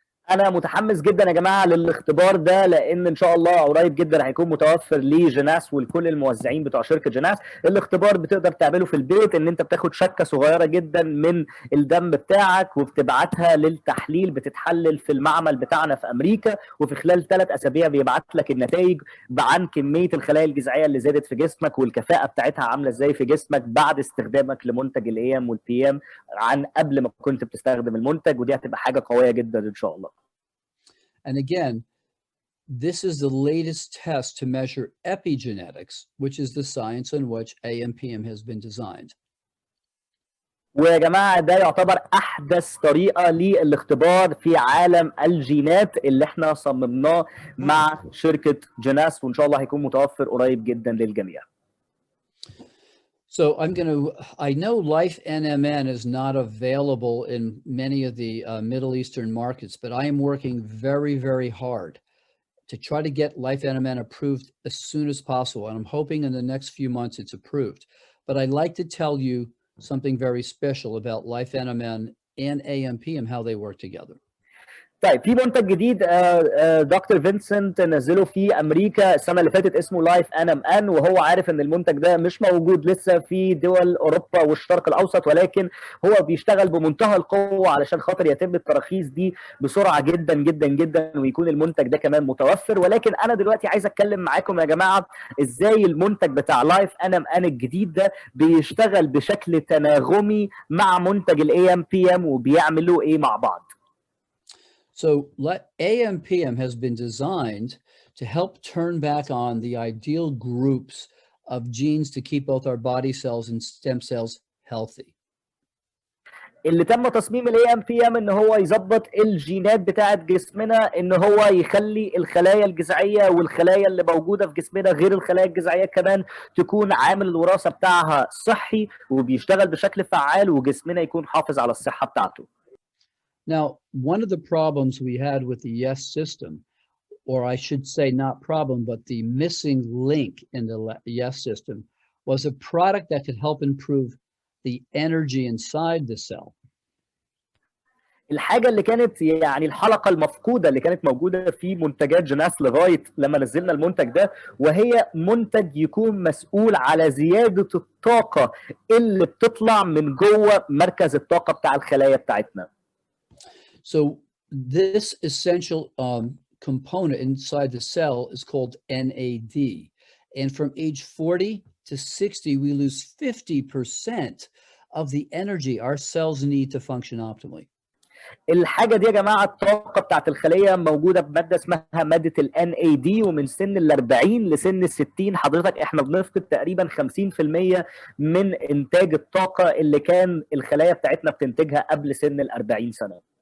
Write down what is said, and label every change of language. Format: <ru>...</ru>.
<ar>انا متحمس جدا يا جماعه للاختبار ده، لان ان شاء الله قريب جدا هيكون متوفر لجيناس ولكل الموزعين بتوع شركه جيناس. الاختبار بتقدر تعمله في البيت، ان انت بتاخد شكه صغيره جدا من الدم بتاعك وبتبعتها للتحليل، بتتحلل في المعمل بتاعنا في امريكا، وفي خلال 3 أسابيع بيبعت لك النتائج عن كميه الخلايا الجذعيه اللي زادت في جسمك والكفاءه بتاعتها عامله ازاي في جسمك بعد استخدامك لمنتج الاي ام والبي ام عن قبل ما كنت بتستخدم المنتج. ودي هتبقى حاجه قويه جدا ان شاء الله.</ar> <en>And again, this is the latest test to measure epigenetics, which is the science on which AM/PM has been designed.</en> <ar>ويا جماعه ده يعتبر احدث طريقه للاختبار في عالم الجينات اللي احنا صممناه مع شركه جينيس، وان شاء الله هيكون متوفر قريب جدا للجميع.</ar> <en>So I know Life NMN is not available in many of the Middle Eastern markets, but I am working very, very hard to try to get Life NMN approved as soon as possible. And I'm hoping in the next few months it's approved. but I'd like to tell you something very special about Life NMN and AMPM, how they work together.</en> <ar>طيب في منتج جديد دكتور فينسنت نزله في امريكا السنه اللي فاتت اسمه لايف ان ام ان، وهو عارف ان المنتج ده مش موجود لسه في دول اوروبا والشرق الاوسط، ولكن هو بيشتغل بمنتهى القوه علشان خاطر يتم التراخيص دي بسرعه جدا جدا جدا، ويكون المنتج ده كمان متوفر. ولكن انا دلوقتي عايز اتكلم معاكم يا جماعه ازاي المنتج بتاع لايف ان ام ان الجديد ده بيشتغل بشكل تناغمي مع منتج الاي ام بي ام، وبيعملوا ايه مع بعض.</ar> <en>So AMPM has been designed to help turn back on the ideal groups of genes to keep both our body cells and stem cells healthy.</en> <ar>اللي تم تصميم الاي ام بي ام ان هو يظبط الجينات بتاعه جسمنا، ان هو يخلي الخلايا الجذعيه والخلايا اللي موجوده في جسمنا غير الخلايا الجذعيه كمان تكون عامل الوراثه بتاعها صحي وبيشتغل بشكل فعال، وجسمنا يكون حافظ على الصحه بتاعته.</ar> <en>Now, one of the problems we had with the YES system, or I should say not problem, but the missing link in the YES system, was a product that could help improve the energy inside the cell.</en> <ar>الحاجه اللي كانت يعني الحلقه المفقوده اللي كانت موجوده في منتجات جينيس لغايه لما نزلنا المنتج ده، وهي منتج يكون مسؤول على زياده الطاقه اللي بتطلع من جوه مركز الطاقه بتاع الخلايا بتاعتنا.</ar> <en>So this essential component inside the cell is called NAD. And from age 40 to 60, we lose 50% of the energy our cells need to function optimally.</en> <ar>الحاجه دي يا جماعه الطاقه بتاعت الخليه موجوده بماده اسمها ماده ال NAD، ومن سن ال 40 لسن ال 60 حضرتك احنا بنفقد تقريبا 50% من انتاج الطاقه اللي كان الخلايا بتاعتنا بتنتجها قبل سن ال 40 سنه.</ar>